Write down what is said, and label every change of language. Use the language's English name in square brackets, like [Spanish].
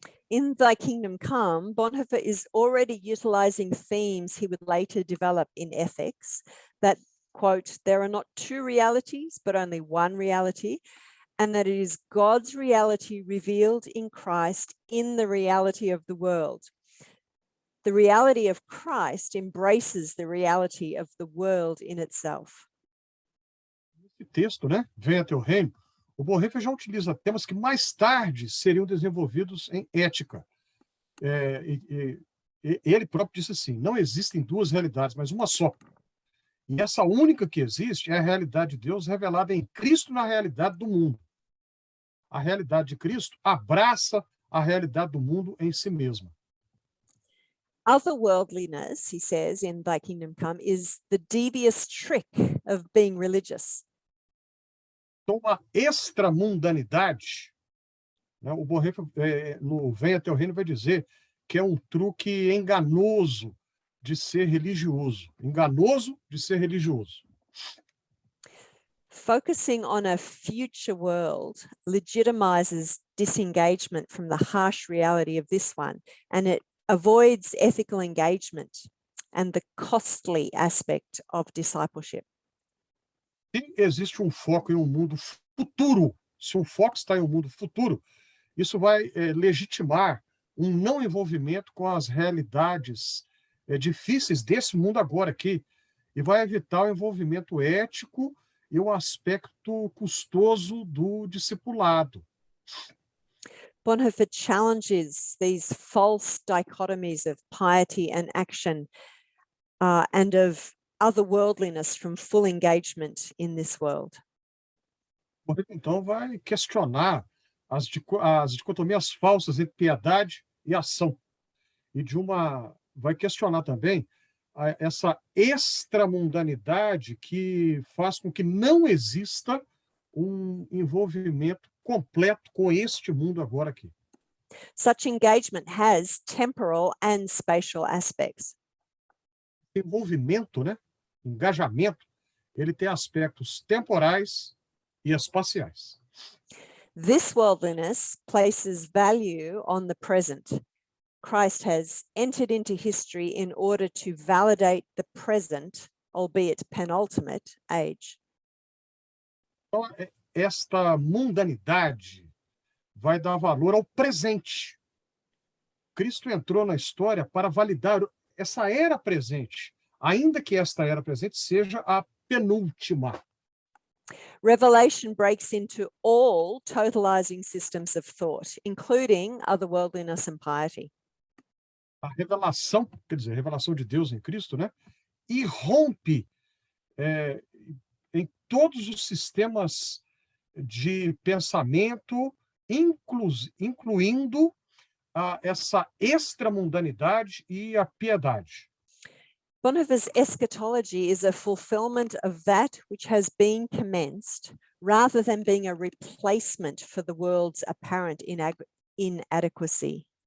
[English] In Thy Kingdom Come, Bonhoeffer is already utilizing themes he would later develop in ethics, that, quote, there are not two realities, but only one reality, and that it is God's reality revealed in Christ in the reality of the world. The reality of Christ embraces the reality of the world in itself. [Portuguese] Esse texto, né? Venha teu reino. O Bonhoeffer já utiliza temas que mais tarde seriam desenvolvidos em ética. Ele próprio disse assim, não existem duas realidades, mas uma só. E essa única que existe é a realidade de Deus revelada em Cristo na realidade do mundo. A realidade de Cristo abraça a realidade do mundo em si mesma. [English] Otherworldliness, he says in Thy Kingdom Come, is the devious trick of being religious. [Portuguese] Então, uma extramundanidade, né? O Bonhoeffer, no Venha Teu Reino, vai dizer que é um truque enganoso de ser religioso. Enganoso de ser religioso. [English] Focusing on a future world legitimizes disengagement from the harsh reality of this one, and it avoids ethical engagement and the costly aspect of discipleship. [Portuguese] Se existe um foco em um mundo futuro, se o foco está em um mundo futuro, isso vai legitimar um não envolvimento com as realidades difíceis desse mundo agora aqui, e vai evitar o envolvimento ético e o aspecto custoso do discipulado. [English] Bonhoeffer challenges these false dichotomies of piety and action and of otherworldliness from full engagement in this world. [Portuguese] Então, vai questionar as dicotomias falsas entre piedade e ação. E vai questionar também essa extramundanidade que faz com que não exista um envolvimento completo com este mundo agora aqui. [English] Such engagement has temporal and spatial aspects. [Portuguese] Envolvimento, né? Engajamento, ele tem aspectos temporais e espaciais. [English] This worldliness places value on the present. Christ has entered into history in order to validate the present, albeit penultimate, age. [Portuguese] Então, esta mundanidade vai dar valor ao presente. Cristo entrou na história para validar essa era presente, ainda que esta era presente seja a penúltima. [English] Revelation breaks into all totalizing systems of thought, including otherworldliness and piety. [Portuguese] A revelação, quer dizer, a revelação de Deus em Cristo, né? Irrompe em todos os sistemas de pensamento, incluindo essa extramundanidade e a piedade. [English] Bonhoeffer's eschatology is a fulfillment of that which has been commenced, rather than being a replacement for the world's apparent inadequacy.